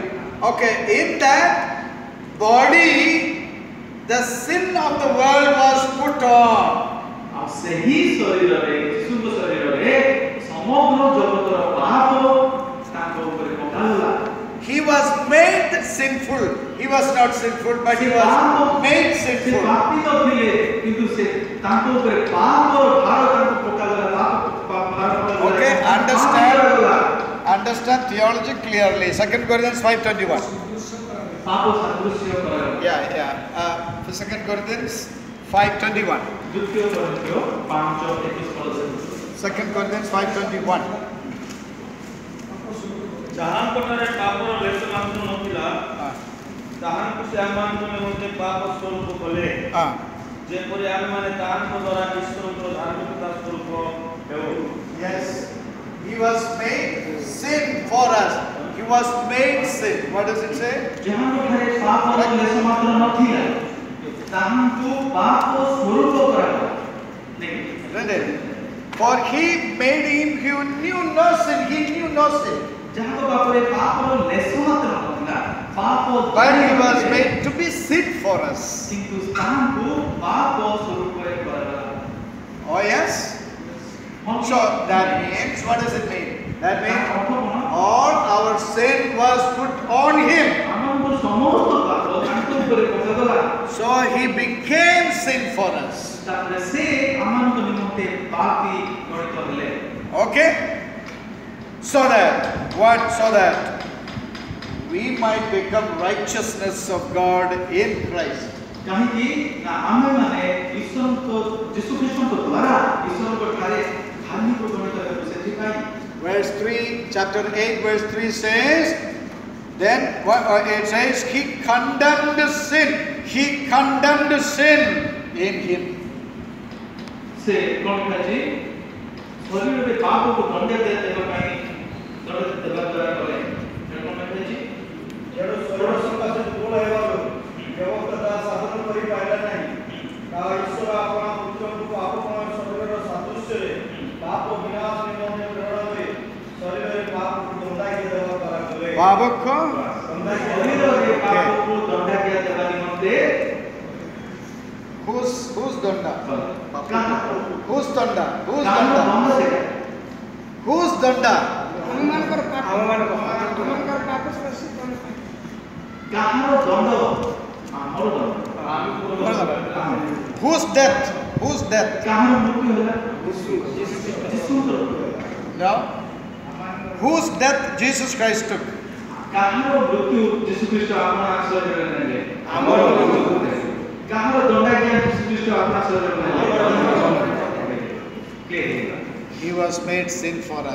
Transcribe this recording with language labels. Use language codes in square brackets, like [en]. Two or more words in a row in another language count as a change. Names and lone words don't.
[en] Okay, in that body, the sin of the world was put on. [or] ଆଉ ସେହି ଶରୀରରେ ଯୀଶୁଙ୍କ ଶରୀରରେ ସମଗ୍ର ଜଗତର ପାପ ତାଙ୍କ ଉପରେ ପକାଗଲା। [en] He was made sinful. He was not sinful, but he was made [or] ସେ [en] sinful. [or] ପାପୀ ନଥିଲେ କିନ୍ତୁ ସେ ତାଙ୍କ ଉପରେ ପାପର ଭାର ତାଙ୍କୁ ପକାଗଲା। [en] Okay, understand theology clearly. 2 Corinthians 5:21. [or] ପାପ ସାଦୃଶ୍ୟ କରାଗଲା। [en] Yeah. 2 Corinthians 5:21. [or] ଦ୍ୱିତୀୟ କରିନ୍ଥିୟ 5:21 [en] 2 Corinthians 5:21. [or] ଯାହାଙ୍କଠାରେ ପାପର ଲେଶ ମାତ୍ର ନଥିଲା ତାହାଙ୍କୁ ସେ ଆମମାନଙ୍କ ନିମନ୍ତେ ପାପ ସ୍ୱରୂପ କଲେ ଯେପରି ଆମେମାନେ ତାହାଙ୍କ ଦ୍ୱାରା ଈଶ୍ୱରଙ୍କର ଧାର୍ମିକତା ସ୍ୱରୂପ ହେଉ। [en] Yes, he was made sin for us. He was made sin. What does it say? [or] ଯାହାଙ୍କ ଠାରେ ପାପର ଲେଶ ମାତ୍ର ନଥିଲା ତାହାଙ୍କୁ ପାପ ସ୍ୱରୂପ କରାଗଲା। [en] Isn't it? For he made him who knew no sin. He knew no sin. [or] ଯାହାଙ୍କ ପାପରେ ପାପର ଲେଶ ମାତ୍ର ନଥିଲା ପାପ [en] But he was made to be sin for us. [or] କିନ୍ତୁ ତାହାଙ୍କୁ ପାପ ସ୍ୱରୂପରେ କରାଗଲା। [en] Oh yes? So that means, what does it mean? That means all our sin was put on him. [or] ଆମଙ୍କର ସମସ୍ତ ପାପ ତାଙ୍କ ଉପରେ ପକାଗଲା। [en] So he became sin for us. [or] ତାପରେ ସେ ଆମମାନଙ୍କ ନିମନ୍ତେ ପାପୀ ଗଣିତ ହେଲେ। [en] Okay? So that what? So that we might become righteousness of God in Christ. [or] କାହିଁକି ନା ଆମେମାନେ ଈଶ୍ୱରଙ୍କ ଯୀଶୁ ଖ୍ରୀଷ୍ଟଙ୍କ ଦ୍ୱାରା ଈଶ୍ୱରଙ୍କ ଠାରେ ଧାର୍ମିକ ଗଣିତ ହେବୁ ସେଥିପାଇଁ। [en] Verse 3, chapter 8, verse 3 says, then it says, he condemned sin. He condemned sin in him. [or] ସେ କ'ଣ କହିଛି ଶରୀରରେ ପାପକୁ ଦଣ୍ଡ ଦେବା ପାଇଁ ଦଣ୍ଡ ଦେବା ଦ୍ୱାରା କଲେ। କ'ଣ କହିଛି ତେଣୁ ଶରୀର ସକାଶେ ଦୁର୍ବଳ ହେବାରୁ ବ୍ୟବସ୍ଥା ସାଧନ କରିପାରିଲା ନାହିଁ। କାରଣ ଈଶ୍ୱର ଆପଣା ପୁତ୍ରଙ୍କୁ ପାପମୟ ଶରୀରର ସାଦୃଶ୍ୟରେ ପାପ ବିନାଶ ନିମନ୍ତେ ପ୍ରେରଣ କରି ଶରୀରରେ ପାପକୁ ଦଣ୍ଡାକିଆ ଦେବା ଦ୍ୱାରା କଲେ। Babakko? ଶରୀରରେ ପାପକୁ ଦଣ୍ଡାକିଆ ଦେବା ନିମନ୍ତେ [en] Who's danda? [or] କାହାର [en] Who's danda? Who's [or] ଦଣ୍ଡ [en] danda? [or] ସେଇଟା [en] Who's danda? [or] ଆମମାନଙ୍କର ପାପ ଆମମାନଙ୍କର ପାପ ସ୍ପର୍ଶ କଣ ପାଇଁ? କାହାର ଦଣ୍ଡ ଆମର ଦଣ୍ଡ [en] Whose death? Whose death? [or] କାହାର ମୃତ୍ୟୁ ହେଲା ଯୀଶୁଙ୍କର। [en] No? Whose death Jesus Christ took? [or] କାହାର ମୃତ୍ୟୁ ଯୀଶୁ ଖ୍ରୀଷ୍ଟ ଆପଣା ଶରୀରରେ ନେଲେ? ଆମର ମୃତ୍ୟୁ। କାହାର ଦଣ୍ଡାକିଆ ଯୀଶୁ ଖ୍ରୀଷ୍ଟ ଆପଣା ଶରୀରରେ ନେଲେ? [en] He was made sin for us.